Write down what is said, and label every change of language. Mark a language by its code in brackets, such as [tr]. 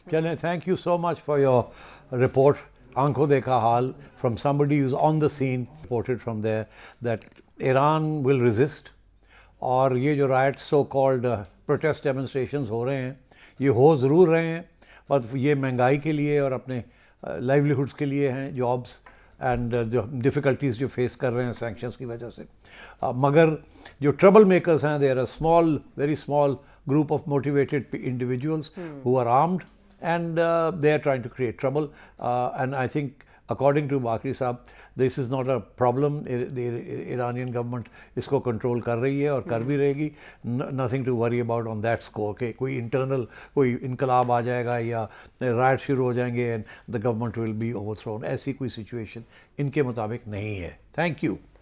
[en] चलें, thank you so much for your report, आंखों देखा हाल, from somebody who is on the scene, reported from there that Iran will resist. [hi] और ये जो rights so called protest demonstrations हो रहे हैं, ये हो ज़रूर रहे हैं, पर ये महंगाई के लिए और अपने लाइवलीहुड्स के लिए हैं, जॉब्स एंड जो डिफ़िकल्टीज़ जो फेस कर रहे हैं सैंक्शंस की वजह से। मगर जो [en] Trouble makers हैं, they are a small, very small group of motivated individuals who are armed and they are trying to create trouble, and I think according to Bakri Saab, this is not a problem. The Iranian government [hi] इसको control कर रही है और कर भी रहेगी, [en] nothing to worry about on that score [hi] कि कोई internal कोई इनकलाब आ जाएगा या riot शुरू हो जाएंगे [en] and the government will be overthrown, [hi] ऐसी कोई situation इनके मुताबिक नहीं है। [en] Thank you.